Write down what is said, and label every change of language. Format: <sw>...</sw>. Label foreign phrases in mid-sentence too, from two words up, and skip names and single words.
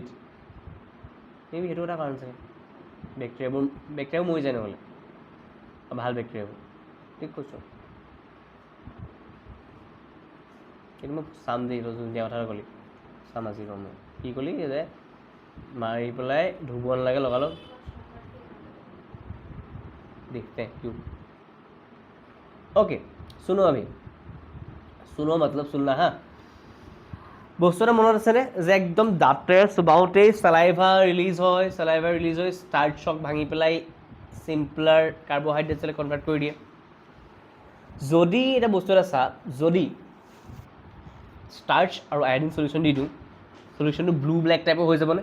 <as>মেবি সেইটো এটা কাৰণ চাগে, বেক্টেৰিয়াবোৰ মৰি যায় নহ'লে, ভাল বেক্টেৰিয়াবোৰ। ঠিক কৈছ। কিন্তু মই চাম দেই, তই যোনটো কথা ক'লি চাম আজি গম মই। কি ক'লি যে মাৰি পেলাই ধুব নালাগে লগালগ,</as> <hi>देखते हैं क्यों। ओके, सुनो मतलब सुनना হা।</hi> <as>বস্তু এটা মনত আছেনে যে একদম দাঁতেৰে চুবাওঁতেই</as> <en>saliva release</en> <as>হয়, ষ্টাৰ্ট শ্বক ভাঙি পেলাই</as> <en>simpler carbohydrates</en> <as>কনভাৰ্ট কৰি দিয়ে। যদি এটা বস্তু এটা চা, যদি ষ্টাৰ্চ আৰু</as> <en>iodine solution</en> <as>দি দিওঁ, চলিউশ্যনটো</as> <en>blue black</en> <as>টাইপৰ হৈ যাবনে?</as>